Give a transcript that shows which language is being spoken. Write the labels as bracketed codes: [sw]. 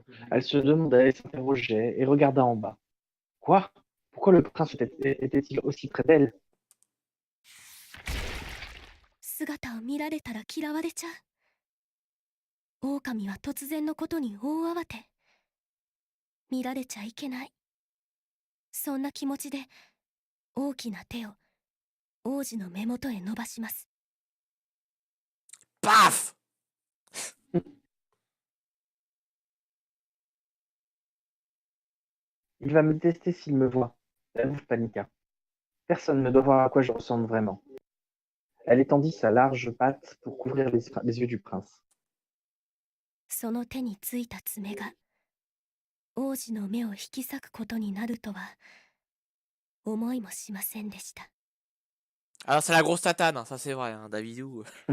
[fr] Elle se demandait, s'interrogeait et regarda en bas. Quoi? Pourquoi le prince était-il aussi près d'elle? [ja] 姿を見られたら嫌われちゃう。狼は突然のことに大慌て。見られちゃいけない、そんな気持ちで大きな手を王子の目元へ伸ばします。 [fr] Paf! Il va me tester s'il me voit. La louve paniqua. Personne ne doit voir à quoi je ressemble vraiment. Elle étendit sa large patte pour couvrir les yeux du prince. [ja] その手についた爪が王子の目を引き裂くことになるとは思いもしませんでした。 [fr] Alors c'est la grosse tatane, hein, ça c'est vrai, hein, Davidou.